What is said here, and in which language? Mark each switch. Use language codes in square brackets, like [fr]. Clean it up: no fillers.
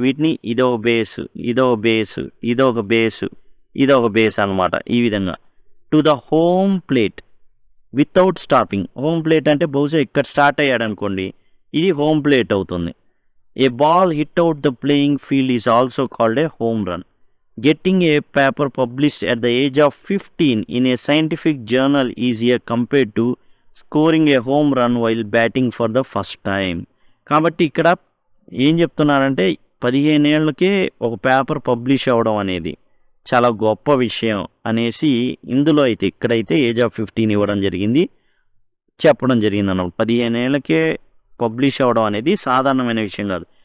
[te] వీటిని ఇదొక బేసు, ఇదొక బేసు, ఇదొక బేసు, ఇదొక బేస్ అనమాట. ఈ విధంగా [en] To the home plate without stopping. [te] Home plate అంటే బహుశా ఇక్కడ స్టార్ట్ అయ్యాడు అనుకోండి, ఇది హోమ్ ప్లేట్ అవుతుంది. [en] A ball hit out the playing field is also called a home run. Getting a paper published at the age of 15 in a scientific journal easier compared to scoring a home run while batting for the first time. [te] కాబట్టి ఇక్కడ ఏం చెప్తున్నారంటే 15 ఏళ్ళకే ఒక paper publish అవ్వడం అనేది చాలా గొప్ప విషయం అనేసి ఇందులో అయితే ఇక్కడైతే ఏజ్ ఆఫ్ 15 ఇవ్వడం జరిగింది, చెప్పడం జరిగింది అన్నమాట. 15 ఏళ్ళకే పబ్లిష్ అవ్వడం అనేది సాధారణమైన విషయం కాదు.